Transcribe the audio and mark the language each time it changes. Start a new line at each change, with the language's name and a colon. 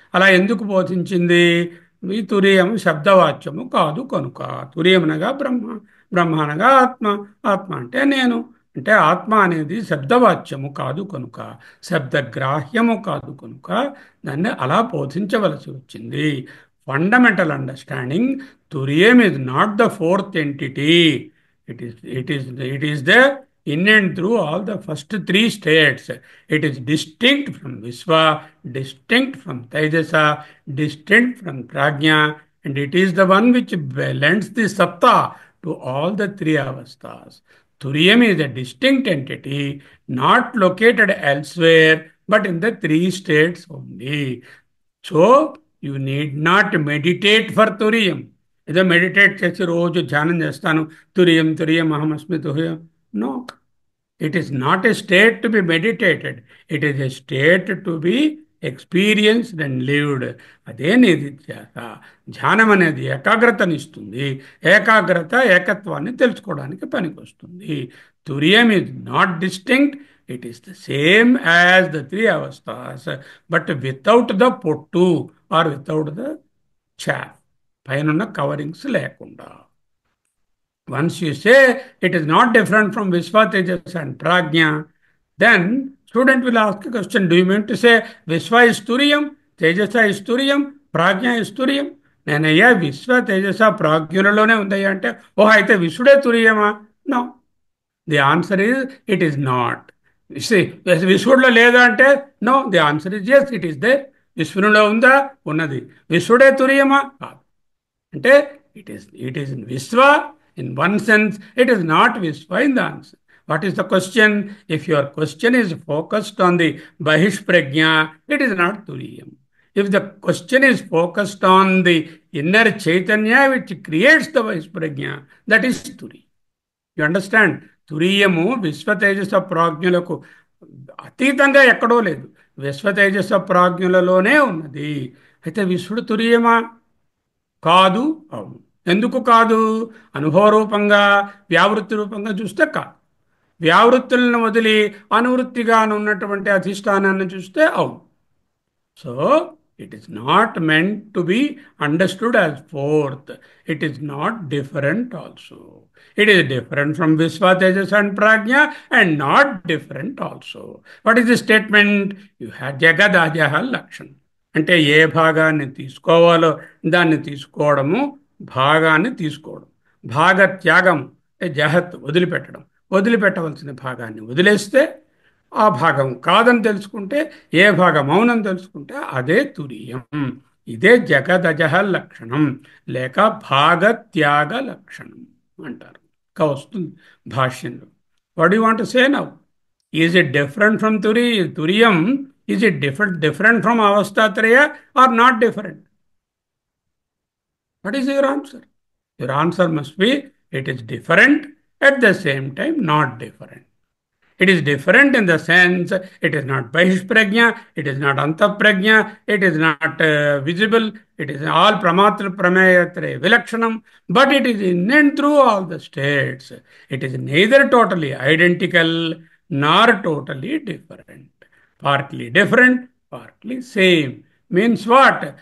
Telugu: అలా ఎందుకు బోధించింది? ఈ తురియం శబ్దవాచ్యము కాదు కనుక. తురియం అనగా బ్రహ్మ, బ్రహ్మ అనగా ఆత్మ, ఆత్మ అంటే నేను. అంటే ఆత్మ అనేది శబ్దవాచ్యము కాదు కనుక, శబ్దగ్రాహ్యము కాదు కనుక దాన్ని అలా బోధించవలసి వచ్చింది.
English: Fundamental understanding, Turiam is not the fourth entity. It is the in and through all the first three states. It is distinct from Visva, distinct from Tejasa, distinct from Prajna, and it is the one which lends the Satta to all the three avasthas. Turiam is a distinct entity, not located elsewhere, but in the three states only. So you need not meditate for తురియం.
Telugu: ఏదో meditate చేసి రోజు ధ్యానం చేస్తాను, తురియం తురియం అహమస్మి తురియం.
English: No, it is not a state to be meditated. It is a state to be experienced and lived.
Telugu: అదే నిధిధ్యాస. ధ్యానం అనేది ఏకాగ్రతనిస్తుంది. ఏకాగ్రత ఏకత్వాన్ని తెలుసుకోవడానికి పనికొస్తుంది.
English: తురియం is not distinct. It is the same as the three avasthas, but without the pottu or without the chaff.
Telugu: పైనున్న coverings లేకుండా.
English: Once you say it is not different from Visva, Tejas and Prajna, then student will ask a question, do you mean to say Visva is Turiyam, Tejasa is Turiyam, Prajna is Turiyam?
Telugu: నేనయ్యా విశ్వ తేజస ప్రాజ్ఞులలోనే ఉందయ్యా అంటే, ఓహో అయితే విశ్వడే తురియమా?
English: No. The answer is it is not.
Telugu: విశ్వడిలో లేదా అంటే no.
English: The answer is yes, it is there.
Telugu: విశ్వనులో ఉందా? ఉన్నది. విశ్వడే తురియమా? కాదు.
English: అంటే it is విశ్వ in one sense, it is not విశ్వ in the answer. What is the question? If your question is focused on the బహిష్ప్రజ్ఞ, it is not తురియం. If the question is focused on the inner Chaitanya which creates the Vaisprajna, that is Turi. You understand?
Telugu: తురియము విశ్వతేజస ప్రాజ్ఞులకు అతీతంగా ఎక్కడో లేదు, విశ్వతేజస ప్రాజ్ఞులలోనే ఉన్నది. అయితే విశ్వడు తురియమా? కాదు. అవును. ఎందుకు కాదు? అనుభవ రూపంగా, వ్యావృత్తి రూపంగా చూస్తే కాదు. వ్యావృత్తులను వదిలి అనువృత్తిగా ఉన్నటువంటి అధిష్టానాన్ని చూస్తే అవును.
English: So it is not meant to be understood as fourth. It is not different also. It is different from Visva, Tejas and Prajna and not different also. What is the statement? You had Jagadajaha Lakshan.
Telugu: అంటే ఏ భాగాన్ని తీసుకోవాలో దాన్ని తీసుకోవడము, భాగాన్ని తీసుకోవడం. భాగత్యాగం, జహత్ వదిలిపెట్టడం. వదిలిపెట్టవలసిన భాగాన్ని వదిలేస్తే ఆ భాగం కాదని తెలుసుకుంటే, ఏ భాగం మౌనం తెలుసుకుంటే అదే తురియం. ఇదే జగదజహ లక్షణం లేక భాగత్యాగ లక్షణం అంటారు. ఇంకా వస్తుంది భాష్యంలో.
English: What you want to say now? Is it different from తురియం? Is it different from అవస్థాత్రయ or not different? What is your answer? Your answer must be it is different, at the same time not different. It is different in the sense it is not Bahishprajna, it is not Antaprajna, it is not visible, it is all Pramatra Prameyatre Vilakshanam, but it is in and through all the states. It is neither totally identical nor totally different. Partly different, partly same. Means what?